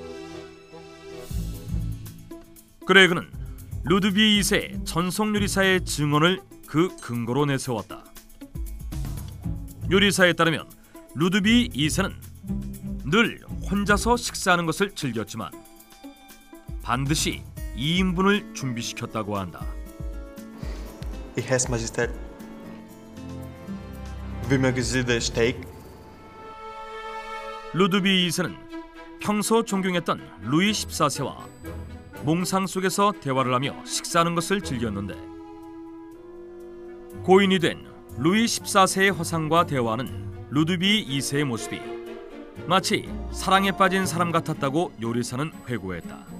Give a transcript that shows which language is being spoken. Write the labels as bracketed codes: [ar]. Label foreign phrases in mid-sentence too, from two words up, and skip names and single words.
[ko] 그레그는 루드비히 2세의 전속 요리사의 증언을 그 근거로 내세웠다. 요리사에 따르면 루드비히 2세는 늘 혼자서 식사하는 것을 즐겼지만 반드시 2인분을 준비시켰다고 한다. [de] Ihres Majestät, wie mögen Sie das Steak? [ko] 루드비히 2세는 평소 존경했던 루이 14세와 몽상 속에서 대화를 하며 식사하는 것을 즐겼는데 고인이 된 루이 14세의 화상과 대화하는 루드비히 2세의 모습이 마치 사랑에 빠진 사람 같았다고 요리사는 회고했다.